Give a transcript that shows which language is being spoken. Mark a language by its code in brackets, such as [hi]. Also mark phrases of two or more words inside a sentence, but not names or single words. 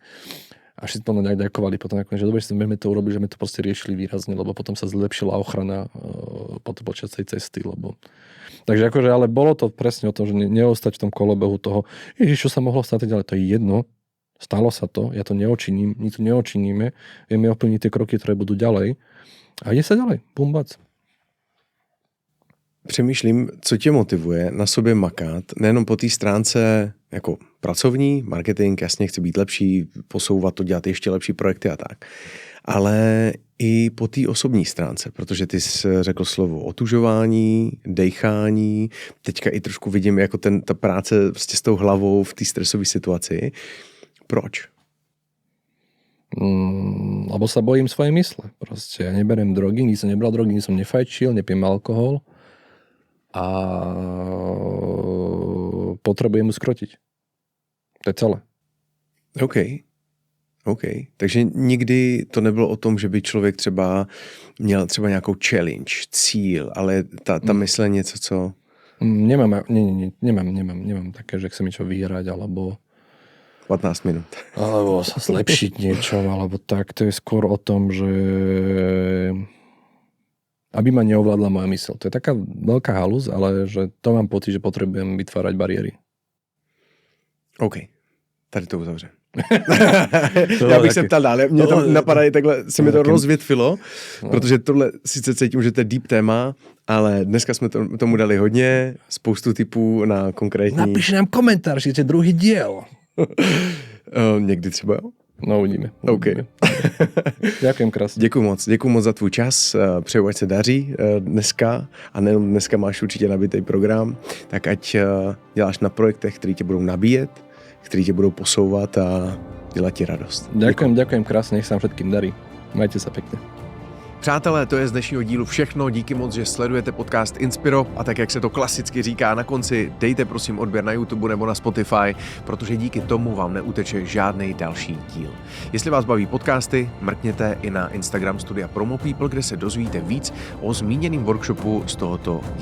[sk] A všetci potom ďakovali potom, že dobre, že sme to urobili, že sme to proste riešili výrazne, lebo potom sa zlepšila ochrana počas tej cesty, lebo... Takže akože, ale bolo to presne o tom, že neostať v tom kolobehu toho, čo sa mohlo stať, ale to je jedno. Stalo sa to, ja to neočiním, my to neočiníme, vieme ovplyvniť tie kroky, ktoré budú ďalej a ide sa ďalej, bumbac. [cs] Přemýšlím, co tě motivuje na sobě makat, nejenom po té stránce jako pracovní, marketing, jasně chci být lepší, posouvat to, dělat ještě lepší projekty a tak, ale i po té osobní stránce, protože ty jsi řekl slovo otužování, dejchání, teďka i trošku vidím jako ta práce prostě s tou hlavou v té stresové situaci. Proč? [sk] Lebo sa bojím svojej mysle. Proste ja neberiem drogy, nikdy som nebral drogy, nikdy som nefajčil, nepijem alkohol a potrebujem mu skrotiť. To je celé. OK. [cs] Takže nikdy to nebylo o tom, že by člověk třeba měl třeba nějakou challenge, cíl, ale ta mysl je něco, co... [sk] Nemám také, že chcem niečo vyhrať, alebo 15 minút. Alebo sa zlepšiť niečo, alebo tak. To je skôr o tom, že aby ma neovládla moja mysl. To je taká veľká halúz, ale že to mám pocit, že potrebujem vytvárať bariéry. OK. [cs] Tady to uzavře. Já bych se ptal dále. Mě tam napadají takhle, se mi to rozvětvilo, protože tohle sice cítím, že to je deep téma, ale dneska jsme tomu dali hodně, spoustu typů na konkrétní... Napiš nám komentář, že to je druhý diel. Někdy třeba jo. No uvidíme. OK. [sk] Ďakujem krásne. [cs] Děkuji moc za tvůj čas, přeju, ať se daří dneska a nejenom dneska máš určitě nabitý program, tak ať děláš na projektech, který tě budou nabíjet, který tě budou posouvat a dělat ti radost. [sk] Ďakujem krásne, nech sa vám všetkým darí. Majte sa pekne. [cs] Přátelé, to je z dnešního dílu všechno. Díky moc, že sledujete podcast Inspiro a tak, jak se to klasicky říká na konci, dejte prosím odběr na YouTube nebo na Spotify, protože díky tomu vám neuteče žádný další díl. Jestli vás baví podcasty, mrkněte i na Instagram Studia Promo People, kde se dozvíte víc o zmíněném workshopu z tohoto dílu.